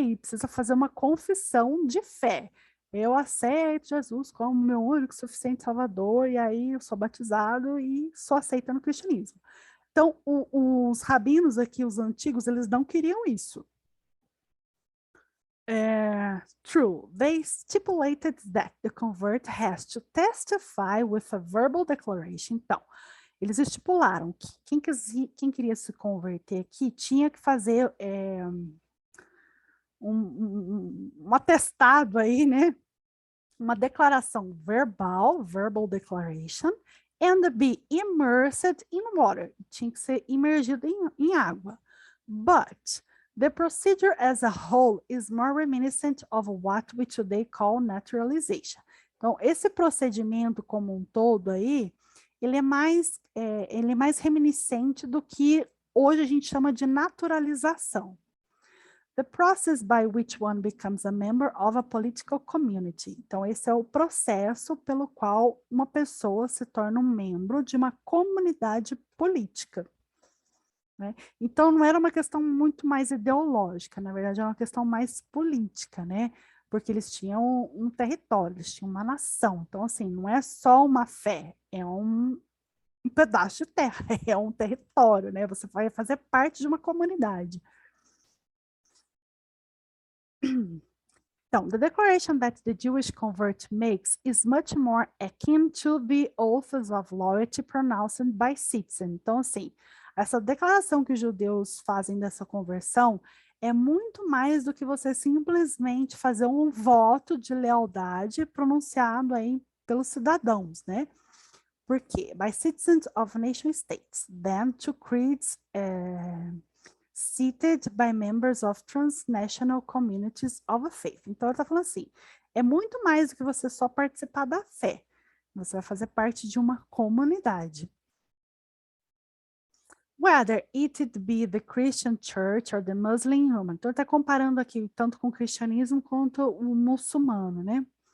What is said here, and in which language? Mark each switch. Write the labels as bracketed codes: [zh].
[pt] E precisa fazer uma confissão de fé. Eu aceito Jesus como meu único, suficiente Salvador, e aí eu sou batizado e sou aceita no cristianismo. Então, os rabinos aqui, os antigos, eles não queriam isso. [en] True, they stipulated that the convert has to testify with a verbal declaration. [pt] Então, eles estipularam que quem queria se converter aqui tinha que fazer um atestado aí, né? Uma declaração verbal [en] declaration, and be immersed in water. [pt] Tinha que ser imergido em água. [en] But the procedure as a whole is more reminiscent of what we today call naturalization. [pt] Então, esse procedimento como um todo aí, ele é mais reminiscente do que hoje a gente chama de naturalização. [en] The process by which one becomes a member of a political community. [pt] Então, esse é o processo pelo qual uma pessoa se torna um membro de uma comunidade política. Né? Então, não era uma questão muito mais ideológica, na verdade, era uma questão mais política, né? Porque eles tinham um território, eles tinham uma nação. Então, assim, não é só uma fé, é um pedaço de terra, é um território, né? Você vai fazer parte de uma comunidade. [en] Então, the declaration that the Jewish convert makes is much more akin to the oaths of loyalty pronounced by citizens. [pt] Então, assim, essa declaração que os judeus fazem dessa conversão é muito mais do que você simplesmente fazer um voto de lealdade pronunciado aí pelos cidadãos, né? Por quê? [en] By citizens of nation states, then to creeds seated by members of transnational communities of faith. [pt] Então, ele está falando assim, é muito mais do que você só participar da fé. Você vai fazer parte de uma comunidade. [en] Whether it be the Christian church or the Muslim human. [pt] Então, ele está comparando aqui tanto com o cristianismo quanto o muçulmano, né?